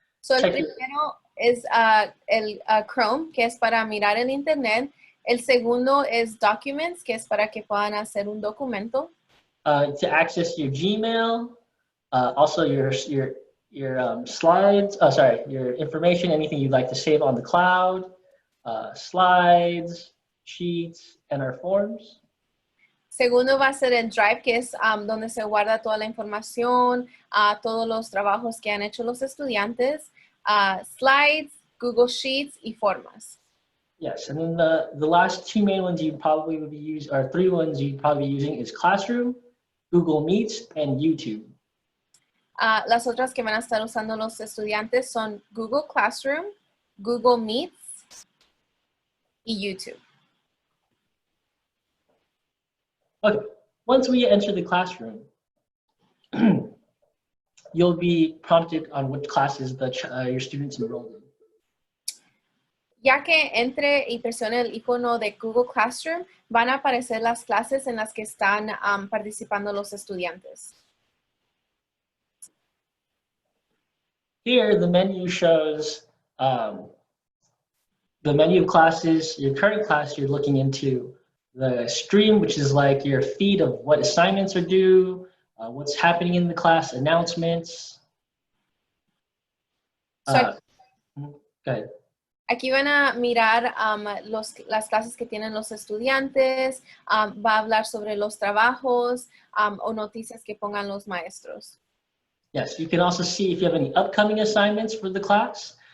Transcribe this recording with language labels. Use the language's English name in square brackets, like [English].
[Spanish] So el primero es el Chrome, que es para mirar el internet. El segundo es Documents, que es para que puedan hacer un documento. [English] To access your Gmail, also your slides, your information, anything you'd like to save on the cloud, slides, sheets, and our forms. [Spanish] Segundo va a ser el Drive, que es donde se guarda toda la información, todos los trabajos que han hecho los estudiantes, slides, Google Sheets y formas. [English] Yes, and then the last 2 main ones you probably would be using, or 3 ones you'd probably be using is Classroom, Google Meet, and YouTube. [Spanish] Las otras que van a estar usando los estudiantes son Google Classroom, Google Meet y YouTube. [English] Okay, once we enter the classroom, you'll be prompted on what classes your students enrolled in. [Spanish] Ya que entre y presione el icono de Google Classroom, van a aparecer las clases en las que están participando los estudiantes. [English] Here, the menu shows the menu of classes, your current class you're looking into, the stream, which is like your feed of what assignments are due, what's happening in the class, announcements. Go ahead. [Spanish] Aquí van a mirar las clases que tienen los estudiantes, va a hablar sobre los trabajos o noticias que pongan los maestros. [English] Yes, you can also see if you have any upcoming assignments for the class.